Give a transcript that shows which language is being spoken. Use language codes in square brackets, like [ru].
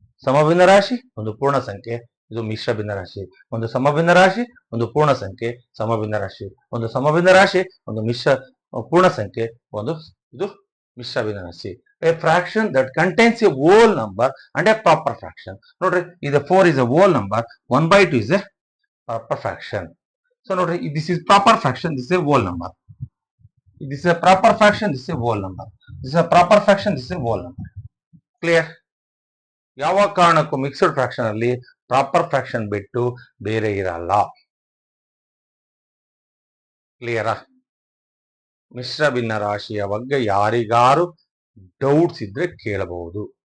[kn] ಸಮಭಿನ್ನ ರಾಶಿ, ಒಂದು ಪೂರ್ಣ ಸಂಖ್ಯೆ, ಇದು ಮಿಶ್ರ ಭಿನ್ನ ರಾಶಿ. ಒಂದು ಸಮಭಿನ್ನ ರಾಶಿ, ಒಂದು ಪೂರ್ಣ ಸಂಖ್ಯೆ, ಸಮಭಿನ್ನ ರಾಶಿ. ಒಂದು ಸಮಭಿನ್ನ ರಾಶಿ, ಒಂದು ಪೂರ್ಣ ಸಂಖ್ಯೆ, ಇದು ಮಿಶ್ರ ಭಿನ್ನ ರಾಶಿ. [en] A fraction that contains a whole number and a proper fraction. [kn] ನೋಡ್ರಿ, ಇದು [en] 4 is a whole number, 1/2 is a proper fraction. So [kn] ನೋಡ್ರಿ, [en] this is proper fraction, this is a whole number. This is a proper fraction, this is a whole number. This is a proper fraction, this is a whole number. Clear? [kn] ಯಾವ ಕಾರಣಕ್ಕೂ mixed fraction ಅಲ್ಲಿ proper fraction ಬಿಟ್ಟು ಬೇರೆ ಇರಲ್ಲ. ಕ್ಲಿಯರಾ? ಮಿಶ್ರ ಭಿನ್ನ ರಾಶಿಯ ಬಗ್ಗೆ ಯಾರಿಗಾರು ಡೌಟ್ಸ್ ಇದ್ರೆ ಕೇಳಬಹುದು.